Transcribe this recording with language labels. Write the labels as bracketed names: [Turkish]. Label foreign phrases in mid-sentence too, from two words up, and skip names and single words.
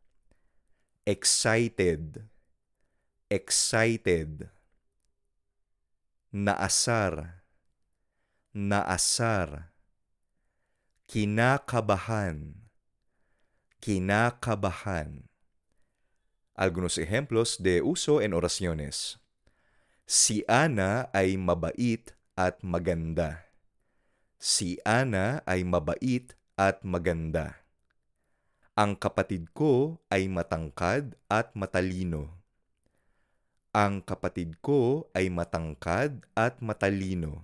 [English] Excited, excited. [Filipino] Naasar, naasar. Kinakabahan, kinakabahan. [Spanish] Algunos ejemplos de uso en oraciones. [Filipino] Si Ana ay mabait at maganda. Si Ana ay mabait at maganda. Ang kapatid ko ay matangkad at matalino. Ang kapatid ko ay matangkad at matalino.